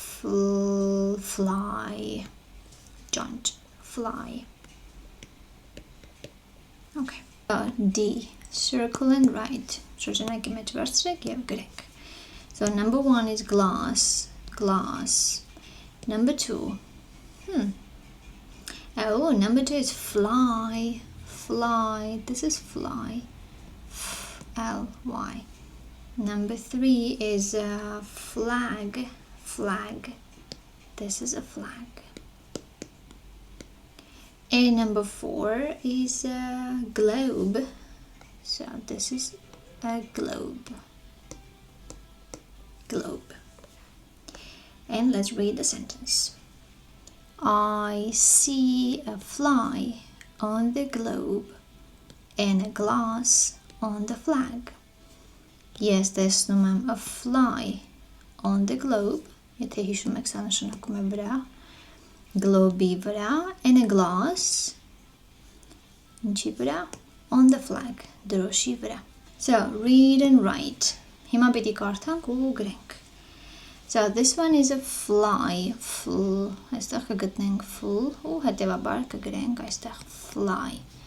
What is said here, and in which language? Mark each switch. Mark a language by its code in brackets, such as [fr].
[en] fly, jaunt, fly. Okay. D, circle and write. [hy] Շրջանակի մեջ վերցրեք և գրեք. [en] So number 1 is glass, glass. Number 2, oh, number 2 is fly, fly. This is fly, F-L-Y. Number 3 is flag, flag. This is a flag. And number 4 is globe. So this is a globe, globe. And let's read the sentence. I see a fly on the globe and a glass on the flag. Yes, [hy] տեսնում եմ [en] a fly on the globe. [hy] Եթե հիշում եք, սա նշանակում է վրա, globe-ի վրա, [en] and a glass, [hy] ինչի վրա, [en] on the flag, [hy] դրոշի վրա. [en] So, read and write. [hy] Հիմա պիտի կարդանք ու գրենք. [en] So, this one is a fly, [hy] այստեղ կգտնենք full, ու հետևաբար կգրենք այստեղ fly.